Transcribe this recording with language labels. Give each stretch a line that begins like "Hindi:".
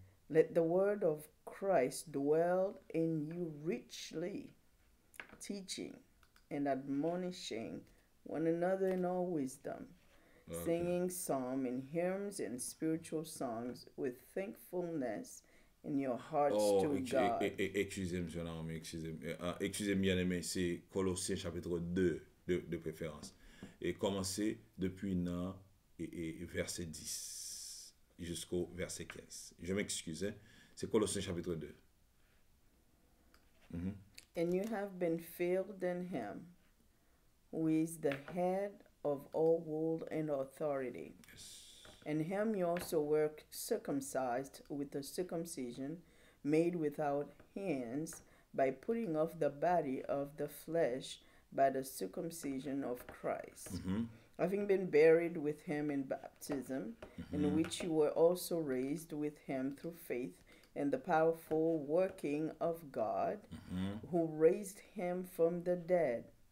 English: Let the word of Christ dwell in you richly, teaching and admonishing one another in all wisdom, singing psalms and hymns and spiritual songs with thankfulness in your hearts to God.
French: Excusez-moi, excusez-moi, bien aimé, c'est Colossiens chapitre 2 de préférence. Et commencez depuis verset 10 jusqu'au verset 15. Je m'excuse, hein? C'est Colossiens chapitre 2.
English: And you have been filled in him, who is the head of all rule and authority. Yes. In him you also were circumcised with a circumcision made without hands, by putting off the body of the flesh by the circumcision of Christ, having been buried with him in baptism, in which you were also raised with him through faith in the powerful working of God, who raised him from the dead.